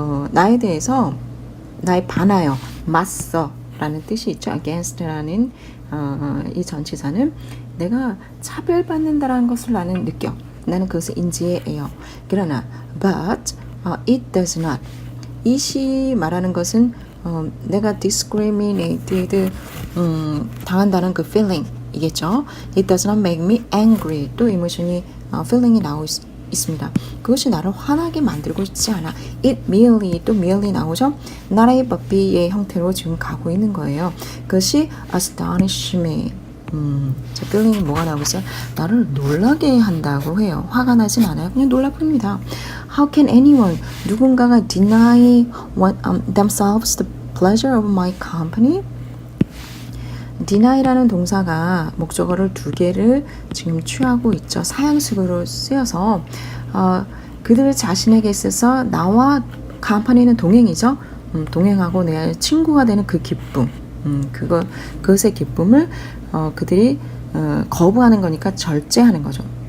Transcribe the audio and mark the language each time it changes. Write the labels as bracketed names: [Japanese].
[Korean] 나에 대해서 나에 반하여 맞서 라는 뜻이 있죠. against라는 이 전치사는 내가 차별받는다라는 것을 나는 느껴. 나는 그것을 인지해요. 그러나 [English] but it does not. [Korean] 이시 말하는 것은 내가 discriminated 당한다는 그 feeling 이겠죠. [English] It does not make me angry. [Korean] 또 이모션이 feeling이 나오고 있습니다. 그것이 나를 화나게 만들고 있지 않아. [English] It merely, [Korean] 또 [English] merely [Korean] 나오죠. not A but B의 형태로 지금 가고 있는 거예요. 그것이 [English] astonish me. [Korean] 제 feeling이 뭐가 나오고 있어요? 나를 놀라게 한다고 해요. 화가 나진 않아요. 그냥 놀라 뿐입니다. [English] How can anyone, [Korean] 누군가가 [English] deny themselves the pleasure of my company? [Korean] deny라는 동사가 목적어를 두 개를 지금 취하고 있죠. 사형식으로 쓰여서 그들 자신에게 있어서 나와 company는 동행이죠. 동행하고 내 친구가 되는 그 기쁨, 그것의 기쁨을 그들이 거부하는 거니까 절제하는 거죠.